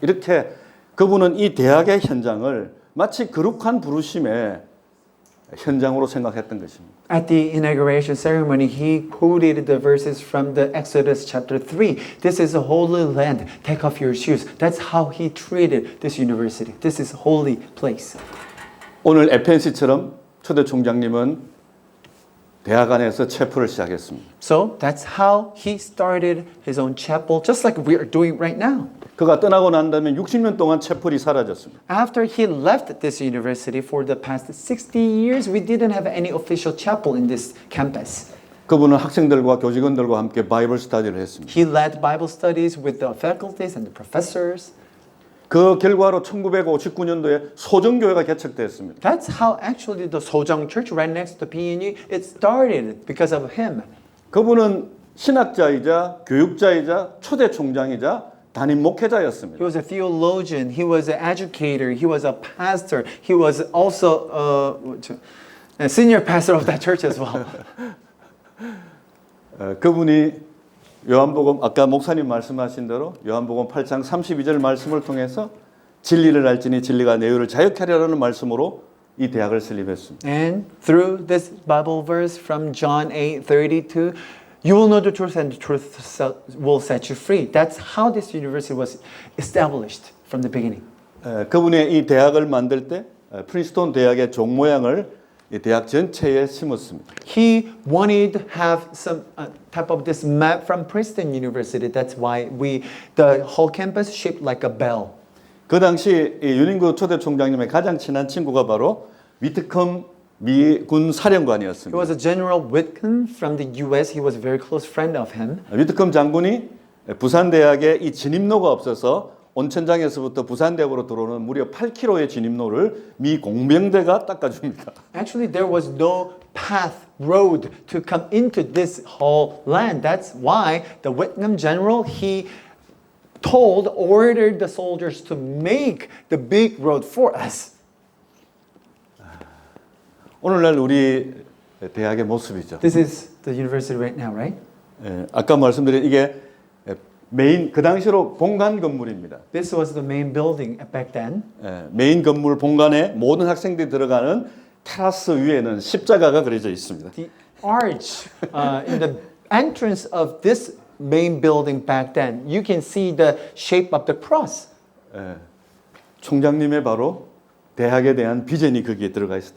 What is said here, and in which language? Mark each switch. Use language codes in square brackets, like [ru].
[ko] 이렇게 그분은 이 대학의 현장을 마치 거룩한 부르심의 현장으로 생각했던 것입니다. [en] At the inauguration ceremony, he quoted the verses from the Exodus chapter 3. This is a holy land. Take off your shoes. That's how he treated this university. This is a holy place. [ko] 오늘 FNC처럼 초대 총장님은 대학 안에서 채플을 시작했습니다. [en] So that's how he started his own chapel, just like we are doing right now. [ko] 그가 떠나고 난 다음에 60년 동안 채플이 사라졌습니다. [en] After he left this university for the past 60 years, we didn't have any official chapel in this campus. [ko] 그분은 학생들과 교직원들과 함께 바이블 스터디를 했습니다. [en] He led Bible studies with the faculties and the professors. [ko] 그 결과로 1959년도에 소정교회가 개척되었습니다. [en] That's how actually the Sojang Church right next to PNU, it started because of him. [ko] 그분은 신학자이자 교육자이자 초대 총장이자 담임 목회자였습니다. [en] He was a theologian, he was an educator, he was a pastor, he was also a senior pastor of that church as well. [ko] 그분이 요한복음 아까 목사님 말씀하신 대로 요한복음 8장 32절 말씀을 통해서 진리를 알지니 진리가 너희를 자유케 하리라는 말씀으로 이 대학을 설립했습니다. [en] And through this Bible verse from John 8:32, you will know the truth and the truth will set you free. That's how this university was established from the beginning. [ko] 그분의 이 대학을 만들 때 프린스톤 대학의 종 모양을 이 대학 전체에 심었습니다. [en] He wanted to have some type of this map from Princeton University. That's why the whole campus shaped like a bell. [ko] 그 당시 이 윤인구 초대 총장님의 가장 친한 친구가 바로 위트컴 미군 [en] He [ko] 사령관이었습니다. [en] was a General Whitcomb from the U.S. He was a very close friend of him. [ko] 위트컴 장군이 부산대학에 이 진입로가 없어서 온천장에서부터 부산대학으로 들어오는 무려 8km의 진입로를 미 공병대가 닦아줍니다. [en] Actually, there was no path, road to come into this whole land. That's why the Whitcomb general, he ordered the soldiers to make the big road for us. [ko] 오늘날 우리 대학의 모습이죠. [en] This is the university right now, right? [ko] 아까 말씀드린 이게 메인 그 당시로 본관 건물입니다. [en] This was the main building back then. [ko] 메인 건물 본관에 모든 학생들이 들어가는 테라스 위에는 십자가가 그려져 있습니다. [en] The arch in the entrance of this main building back then, you can see the shape of the cross. [ko] 총장님의 바로 대학에 대한 비전이 거기에 들어가 있습니다.